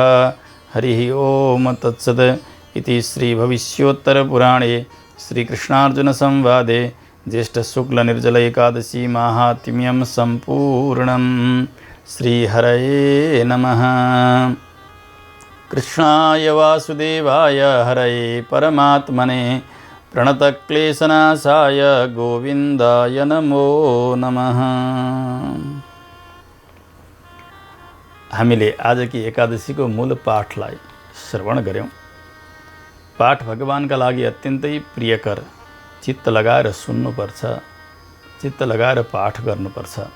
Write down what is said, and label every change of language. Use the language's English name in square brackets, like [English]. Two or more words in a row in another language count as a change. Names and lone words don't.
[Sanskrit] हरिः ओम तत्सत् इति श्रीभविष्योत्तरपुराणे श्रीकृष्णार्जुनसंवादे ज्येष्ठशुक्लनिर्जल एकादशी माहात्म्यं सम्पूर्णं। श्रीहरये नमः। कृष्णाय वासुदेवाय हरये परमात्मने प्रणतक्लेशनाशाय गोविन्दाय नमो नमः। [Nepali] हामीले आजकी एकादशीको मूल पाठलाई श्रवण गऱ्यौँ। पाठ भगवानका लागि अत्यन्तै प्रियकर, चित्त लगाएर सुन्नुपर्छ, चित्त लगाएर पाठ गर्नुपर्छ।